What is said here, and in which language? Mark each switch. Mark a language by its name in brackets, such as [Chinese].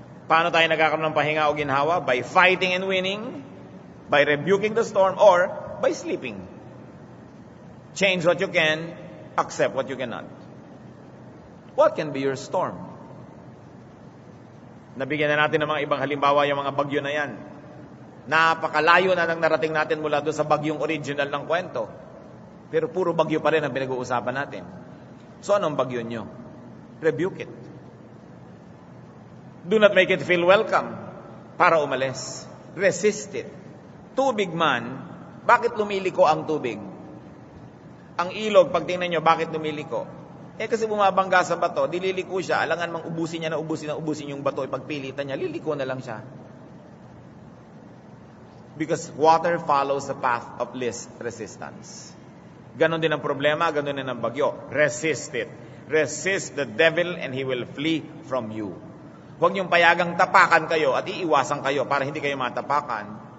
[Filipino] Paano tayo nagkakaroon ng pahinga o ginhawa? [English] By fighting and winning, by rebuking the storm, or by sleeping. Change what you can, accept what you cannot. What can be your storm? [Filipino] Nabigyan na natin ng mga ibang halimbawa yung mga bagyo na yan. Napakalayo na nang narating natin mula doon sa bagyong original ng kwento. Pero puro bagyo pa rin ang pinag-uusapan natin. So anong bagyo nyo? [English] Rebuke it. Do not make it feel welcome [Filipino] para umalis. [English] Resist it. [Filipino] Tubig man, bakit lumiliko ang tubig? Ang ilog, pag tingnan nyo, bakit lumiliko? Kasi bumabangga sa bato, dililiko siya, alangan mang ubusin niya na ubusin yung bato, ipagpilitan niya, liliko na lang siya. [English] Because water follows the path of least resistance. [Filipino] Ganon din ang problema, ganon din ang bagyo. [English] Resist it. Resist the devil and he will flee from you. [Filipino] Huwag niyong payagang tapakan kayo at iiwasan kayo para hindi kayo matapakan.